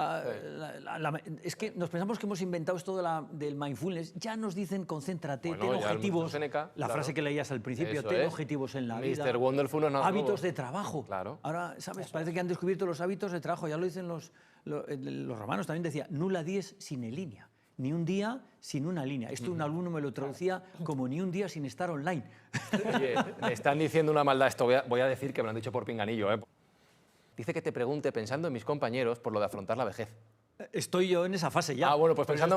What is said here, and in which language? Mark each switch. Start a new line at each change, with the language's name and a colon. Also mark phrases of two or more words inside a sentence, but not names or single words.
Spanish: es que nos pensamos que hemos inventado esto del mindfulness. Ya nos dicen concéntrate, Bueno, ten ya objetivos. Séneca, La frase que leías al principio, Eso ten es. objetivos en la vida. Mr. Wonderful no es nada hábitos nuevo. de trabajo. Claro. Ahora, ¿sabes? Parece que han descubierto los hábitos de trabajo. Ya lo dicen los romanos. También decía,
Latin: nulla dies sine linea.
Spanish: Ni un día sin una línea. Esto un alumno me lo traducía como ni un día sin estar online. Oye, me están diciendo una maldad esto. Voy a decir que me lo han dicho por pinganillo, ¿eh? Dice que te pregunte, pensando en mis compañeros, por lo de afrontar la vejez. Estoy yo en esa fase ya. Ah, bueno, pues Por eso